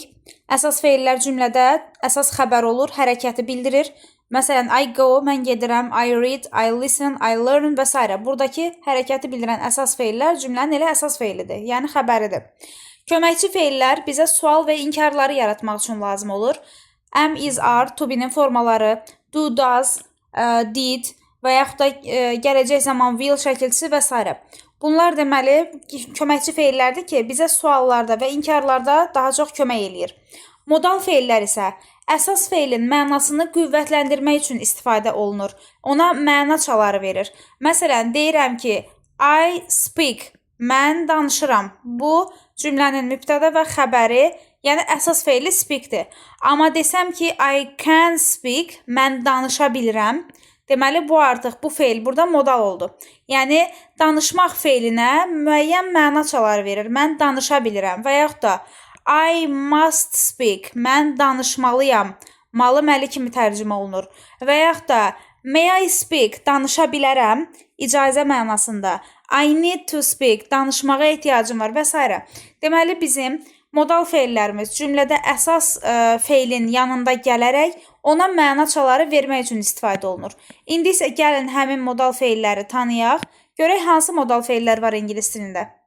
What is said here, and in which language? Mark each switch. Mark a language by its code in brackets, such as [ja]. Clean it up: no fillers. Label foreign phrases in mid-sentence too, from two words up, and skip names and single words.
[az] Əsas feillər cümlədə əsas xəbər olur, hərəkəti bildirir. Məsələn, [en] I go, [az] mən gedirəm, [en] I read, I listen, I learn və s. [az] Buradakı hərəkəti bildirən əsas feillər cümlənin elə əsas feilidir, yəni xəbəridir. Köməkçi feillər bizə sual və inkarları yaratmaq üçün lazım olur. [en] Am, is, are, to be-nin [az] formaları, [en] do, does, did [az] və yaxud da gələcək zaman will şəkilçisi və s. Bunlar deməli köməkçi feillərdir ki, bizə suallarda və inkarlarda daha çox kömək eləyir. Modal feillər isə əsas feilin mənasını qüvvətləndirmək üçün istifadə olunur. Ona məna çaları verir. Məsələn, deyirəm ki, [en] I speak, [az] mən danışıram. Bu cümlənin mübtəda və xəbəri, yəni əsas feili speak-dir. Amma desəm ki, [en] I can speak, [az] mən danışa bilirəm. Deməli, bu artıq bu feil burada modal oldu. Yəni, danışmaq feilinə müəyyən məna çaları verir. Mən danışa bilirəm və yaxud da [en] I must speak, [az] mən danışmalıyam. Malı məli kimi tərcümə olunur. Və yaxud da [en] may I speak, [az] danışa bilərəm, icazə mənasında. [en] I need to speak, [az] danışmağa ehtiyacım var və s. Deməli, bizim modal feillərimiz cümlədə əsas feilin yanında gələrək ona məna çaları vermək üçün istifadə olunur. İndi isə gəlin həmin modal feilləri tanıyaq. Görək hansı modal feillər var ingilis dilində.